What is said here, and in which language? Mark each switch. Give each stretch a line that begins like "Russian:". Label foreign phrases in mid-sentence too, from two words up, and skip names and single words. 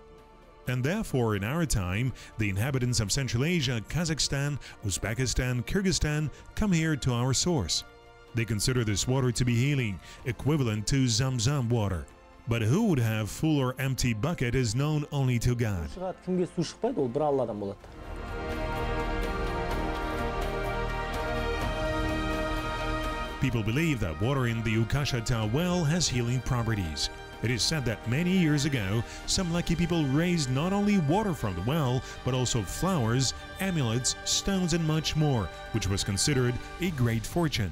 English: And therefore, in our time, the inhabitants of Central Asia, Kazakhstan, Uzbekistan, Kyrgyzstan come here to our source. They consider this water to be healing, equivalent to Zamzam water. But who would have full or empty bucket is known only to God.
Kazakh: кімге су шықпайды, ол бір Алладан болады.
English: People believe that water in the Ukash-Ata well has healing properties. It is said that many years ago, some lucky people raised not only water from the well, but also flowers, amulets, stones, and much more, which was considered a great fortune.